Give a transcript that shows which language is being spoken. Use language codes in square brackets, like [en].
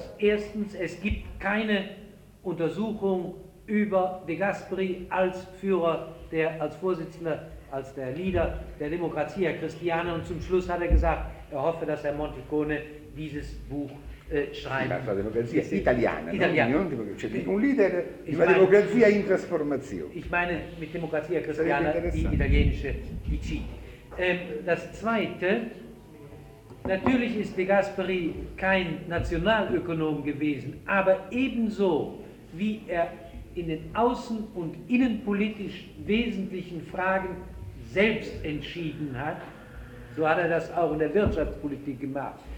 [de] Erstens, es gibt keine Untersuchung über De Gasperi als Führer, als Vorsitzender, als der Leader der Demokratia Christiana, und zum Schluss hat er gesagt, er hoffe, dass Herr Monticone dieses Buch schreibt. [it] La Demokratia Italiana, un Leader di una Demokratia in Trasformazione. [de] Ich meine mit Demokratia Christiana die italienische, die CIT. Das Zweite, natürlich ist de Gasperi kein Nationalökonom gewesen, aber ebenso wie er in den außen- und innenpolitisch wesentlichen Fragen selbst entschieden hat, so hat er das auch in der Wirtschaftspolitik gemacht.